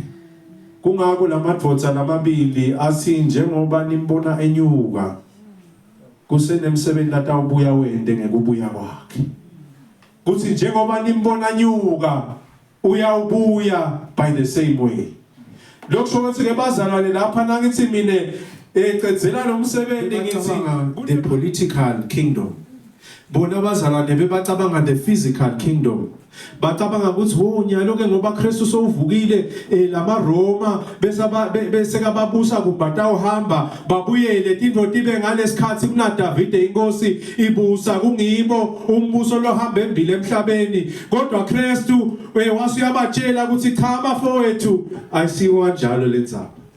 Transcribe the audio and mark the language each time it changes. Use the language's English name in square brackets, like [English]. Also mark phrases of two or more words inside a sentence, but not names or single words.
[Swati] Kungako lamadvodza lamabili athi njengoba nimbona enyuka kusenemsebenzi atawubuya wende ngekubuya kwakhe. Kuthi njengoba nimbona nyuka uyawubuya [English] by the same way. [Swati] Lokho ukuthi ke bazalwane lapha nangithi mine ecedzela lo msebenzi ngithi [English] the political kingdom. [Swati] Bona bazalwane bebacabanga [English] the physical kingdom. [Swati] Bacabanga ukuthi nyalo ke ngoba Kristu sowuvukile lama Roma bese kababusa kubata uhamba babuyele tindvo tibe ngalesikhathi kuna David inkosi ibusa kungibo umbuso lohamba embili emhlabeni kodwa Kristu wasuyabatshela ukuthi cha bafowethu ayisiwo kanjalo lendzaba.